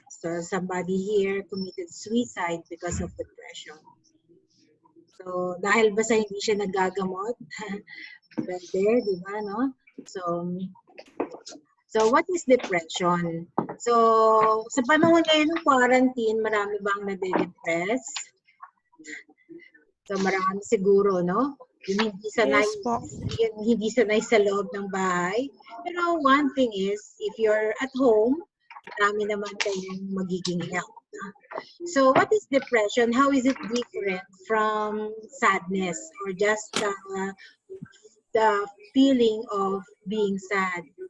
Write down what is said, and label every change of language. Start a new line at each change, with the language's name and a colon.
English: So somebody here committed suicide because of depression.
Filipino: So dahil ba sa hindi siya nagagamot? Pwede, di ba, no?
English: So what is depression?
Filipino: So sa panahon ngayon ng quarantine, marami bang nade-depress? So marami siguro, no? Yung hindi sanay, yung hindi sanay sa loob ng bahay.
English: Pero one thing is, if you're at home,
Filipino: marami naman kayong magiging
English: help. So what is depression? How is it different from sadness or just the feeling of being sad?